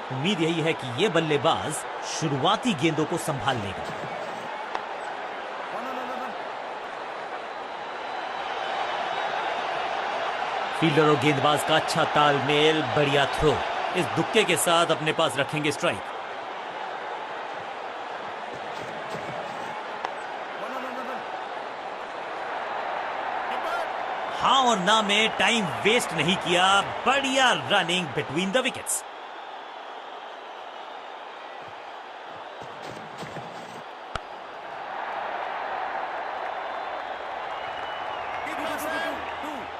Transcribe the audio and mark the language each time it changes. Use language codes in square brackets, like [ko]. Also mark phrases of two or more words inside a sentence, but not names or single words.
[hi] उम्मीद यही है कि ये बल्लेबाज शुरुआती गेंदों को संभाल लेगा। [en] Run, run, run, run. [hi] फील्डर और गेंदबाज का अच्छा तालमेल, बढ़िया थ्रो। इस दुक्के के साथ अपने पास रखेंगे स्ट्राइक। [en] Run, run, run, run. Keeper. [hi] हाँ और ना में [en] time waste [hi] नहीं किया। बढ़िया [en] running between the wickets. Keeper, Sam. 2.